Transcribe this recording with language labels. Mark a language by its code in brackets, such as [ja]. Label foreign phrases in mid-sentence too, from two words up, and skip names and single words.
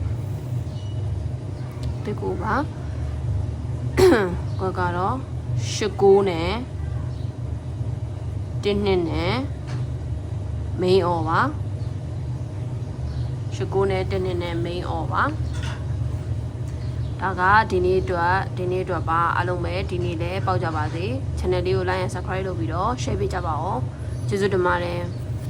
[my] ပါကွက်ကတော့ရှစ်ကိုနဲ့တစ်နှစ်နဲ့မိန်အော်ပါရှစ်ကိုနဲ့တစ်နှစ်နဲ့မိန်အော်ပါဒါကဒီနေ့အတွက်ပါအားလုံးပဲဒီနေ့လည်းပေါက်ကြပါစေ channel လေးကို [en] like and subscribe [my] လုပ်ပြီးတော့ share ပေးကြပါဦးကျေးဇူးတင်ပါတယ်